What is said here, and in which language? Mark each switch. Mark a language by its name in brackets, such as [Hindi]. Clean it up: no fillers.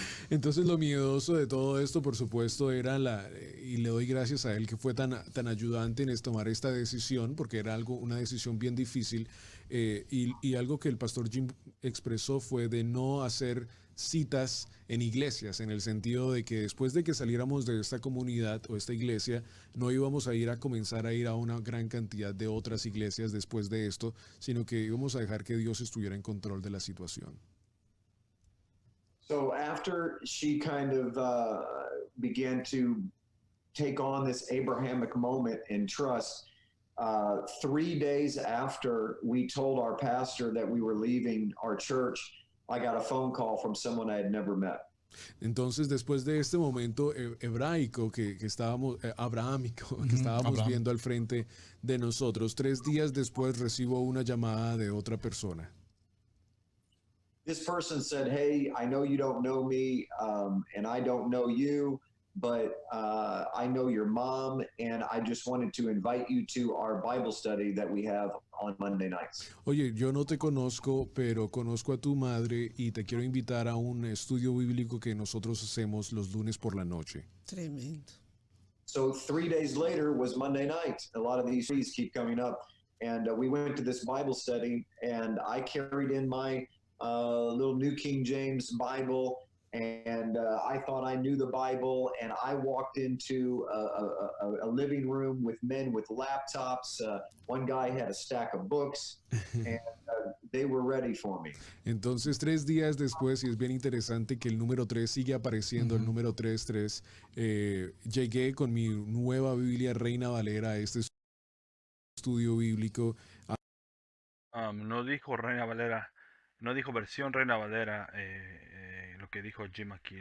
[Spanish] Entonces lo miedoso de todo esto, por supuesto, era y le doy gracias a él que fue tan ayudante en tomar esta decisión, porque era una decisión bien difícil, y algo que el pastor Jim expresó fue de no hacer citas en iglesias, en el sentido de que después de que saliéramos de esta comunidad o esta iglesia, no íbamos a comenzar a ir a una gran cantidad de otras iglesias después de esto, sino que íbamos a dejar que Dios estuviera en control de la situación. [English] So after she kind of began to take on this Abrahamic moment in trust, 3 days after we told our pastor that we were leaving our church, I got a phone call from someone I had never met. [Spanish] Entonces, después de este momento hebraico que estábamos, abrahámico, que estábamos viendo al frente de nosotros, 3 días después recibo una llamada de otra persona. [English] This person said, hey, I know you don't know me, and I don't know you, but I know your mom, and I just wanted to invite you to our Bible study that we have on Monday nights. [Spanish] Oye, yo no te conozco, pero conozco a tu madre y te quiero invitar a un estudio bíblico que nosotros hacemos los lunes por la noche. Tremendo. [English] So 3 days later was Monday night. A lot of these trees keep coming up. And we went to this Bible study, and I carried in my little New King James Bible, and I thought I knew the Bible, and I walked into a living room with men with laptops. One guy had a stack of books, and they were ready for me. [Spanish] Entonces, 3 días después, y es bien interesante que el número 3 sigue apareciendo, el número 3, llegué con mi nueva Biblia Reina Valera a este estudio bíblico. No dijo Reina Valera, no dijo versión Reina Valera, lo que dijo Jim aquí.